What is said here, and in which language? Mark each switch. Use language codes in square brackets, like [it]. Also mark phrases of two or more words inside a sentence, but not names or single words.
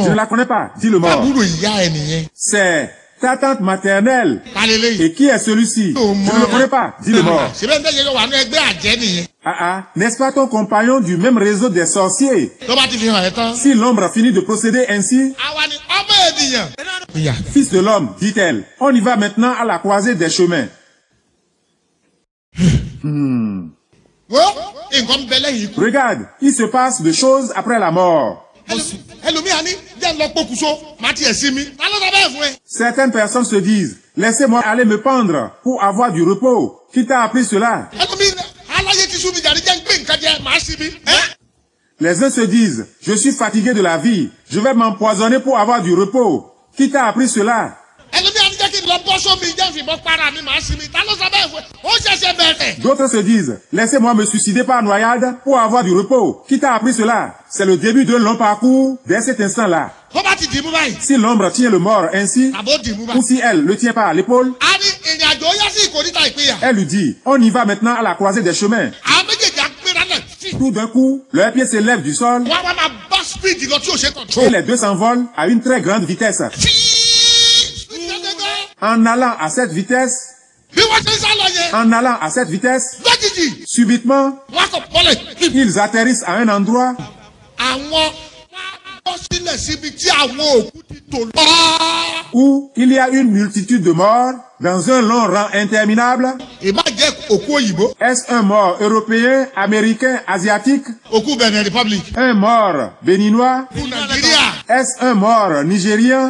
[fr] Je ne la connais pas. Dis le mort. [yo] Àbúrò ìyá ẹ̀ nìyẹn. [fr] C'est ta tante maternelle. [yo] Ta lélẹ̀. [fr] Et qui est celui-ci? Oh, Je ne le connais pas. Dis le mort. [yo] Ṣé bẹ́ẹ̀ ń tẹ́jọ́ wà ní ẹgbẹ́ àjẹ́ nìyẹn. [fr] N'est-ce pas ton compagnon du même réseau des sorciers? [yo] Tó bá ti fi hàn ẹ́ tán. [fr] Si l'ombre finit de procéder ainsi, [yo] Àwa ni ọmọ ènìyàn. Ìyá. [fr] fils de l'homme, dit-elle, on y va maintenant à la croisée des chemins. [yo] Wo nǹkan bẹ lẹ́yìn ikú. [fr] Regarde, il se passe des choses après la mort. [yo] Ẹlòmíà ní jẹ́ ń lọ pokùnso má tiẹ̀ sí mi. Ta ló sọ bẹ́ẹ̀ fún ẹ? [fr] Certaines personnes se disent, laissez-moi aller me pendre pour avoir du repos. Qui t'a appris cela? [yo] Ẹlòmíà aláyé ti sú mi jàre jẹ́ ń gbé nǹkan jẹ màá sí mi. [fr] Les uns se disent, je suis fatigué de la vie, je vais m'empoisonner pour avoir du repos. Qui t'a appris cela? [yo] Ẹlòmíà ní jẹ́ kí n lọ bọ́ sómi jẹ́ ìfìbọn para mi màá sí mi. Ta ló sọ bẹ́ẹ̀ fún ẹ? Ó ṣẹ̀ṣẹ̀ bẹ̀rẹ̀. [fr] D'autres se disent, laissez-moi me suicider par noyade pour avoir du repos. Qui t'a appris cela? C'est le début d'un long parcours dès cet instant-là. [yo] Tó bá ti dì mú báyìí. [fr] Si l'ombre tient le mort ainsi, [yo] Àbó dì mú [fr] ou [yo] báyìí. [fr] si elle le tient par l'épaule, [yo] A ní ìrìn àjò yá sí ìkórìtà ìpínyà. [fr] elle lui dit, on y va maintenant à la croisée des chemins. [yo] Àwọn méjèèjì á gbéra náà sí. [fr] Tout d'un coup, leurs pieds s'élèvent du sol [yo] Wọ́n á wá máa bá speed lọ tí ò ṣe [fr] et [yo] control. [fr] les deux s'envolent à une très grande vitesse. En allant à cette vitesse, [yo] Bí wọ́n ṣe ń sá lọ yẹn. [fr] en allant à cette vitesse, [yo] Lójijì. [fr] subitement, [yo] Wọ́n á kọ̀ bọ́lẹ̀. [fr] ils atterrissent à un endroit [yo] Àwọn wá bọ́ sílẹ̀ [fr] où il y a une multitude de morts dans un long rang interminable. Est-ce un mort européen, américain, asiatique? Un mort béninois? Est-ce un mort nigérien?